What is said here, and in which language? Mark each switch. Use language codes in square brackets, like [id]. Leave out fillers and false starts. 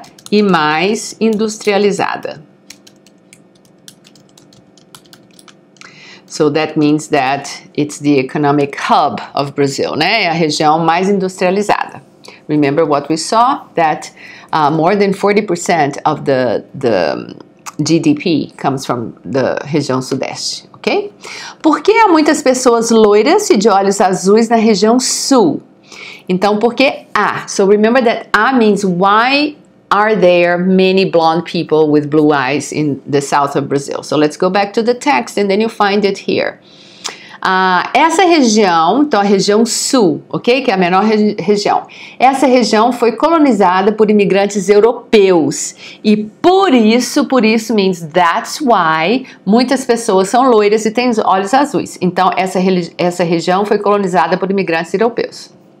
[pt] e mais industrializada. [en] So that means that it's the economic hub of Brazil, né? [pt] É a região mais industrializada. [en] Remember what we saw? That more than 40% of the GDP comes from the região sudeste, ok? [pt] Por que há muitas pessoas loiras e de olhos azuis na região sul? Então, por que há? [en] So remember that há means why are there many blonde people with blue eyes in the south of Brazil? So let's go back to the text and then you find it here. [pt] Essa região, então a região sul, ok? Que é a menor região. Essa região foi colonizada por imigrantes europeus e por isso [en] means that's why [pt] muitas pessoas são loiras e têm olhos azuis. Então essa região foi colonizada por imigrantes europeus.